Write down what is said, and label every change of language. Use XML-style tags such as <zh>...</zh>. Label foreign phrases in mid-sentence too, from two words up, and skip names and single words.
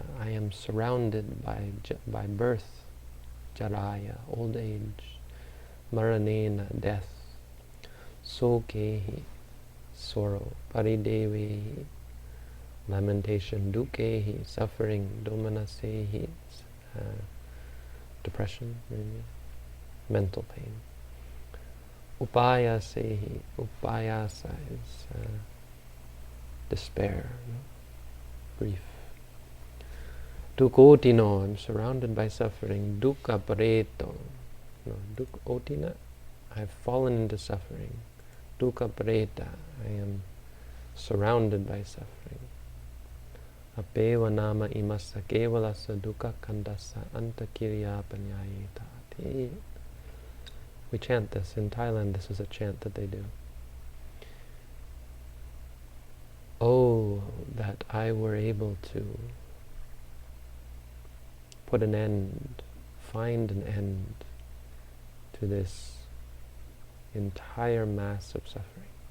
<en>I am surrounded by birth, jaraya, old age, maranena, death, sokehi, sorrow, paridevehi, lamentation, dukkhehi, suffering, domanasehi, depression, maybe, mental pain.</en> <pi>Upayasehi, upayasa</pi> <en>is despair, grief. Dukkotino, I'm surrounded by suffering.</en> <pi>Dukkha pareto, dukkhotina,</pi> <en>I've fallen into suffering.</en> <pi>Dukkha pareta,</pi> <en>I am surrounded by suffering.</en> <pi>Apeva nama imassa kevalasa dukkha kandasa antakirya panyayeta.</pi> <en>We chant this. In Thailand, this is a chant that they do. Oh, that I were able to put an end, find an end to this entire mass of suffering.</en>